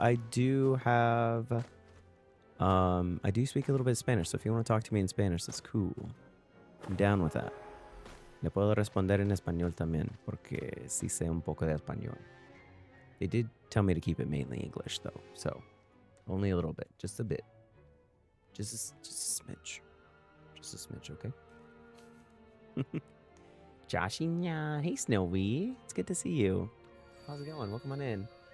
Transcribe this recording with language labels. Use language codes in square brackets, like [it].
[en] I do speak a little bit of Spanish, so if you want to talk to me in Spanish, that's cool. I'm down with that. [es] Le puedo responder en español también, porque sí sé un poco de español. [en] They did tell me to keep it mainly English, though, so only a little bit, just a bit. Just a smidge. Just a smidge, okay? Joshinya. Hey, Snowy. It's good to see you. How's it going? Welcome on in.